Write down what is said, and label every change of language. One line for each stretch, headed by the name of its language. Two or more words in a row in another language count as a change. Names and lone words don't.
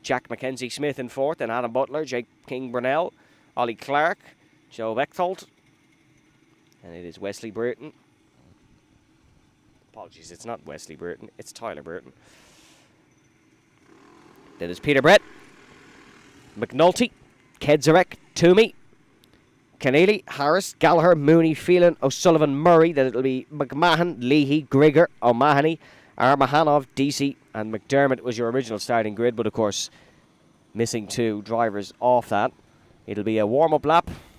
English: Jack Mackenzie Smith in fourth. And Adam Butler, Jake King Brunel, Ollie Clark, Joe Bechtold. And it is Wesley Burton. Apologies, it's not Wesley Burton. It's Tyler Burton. Then there's Peter Brett, McNulty, Kedzarek, Toomey, Keneally, Harris, Gallagher, Mooney, Phelan, O'Sullivan, Murray. Then it'll be McMahon, Leahy, Grigger, O'Mahony, Armahanov, DC, and McDermott was your original starting grid, but of course, missing 2 drivers off that. It'll be a warm-up lap.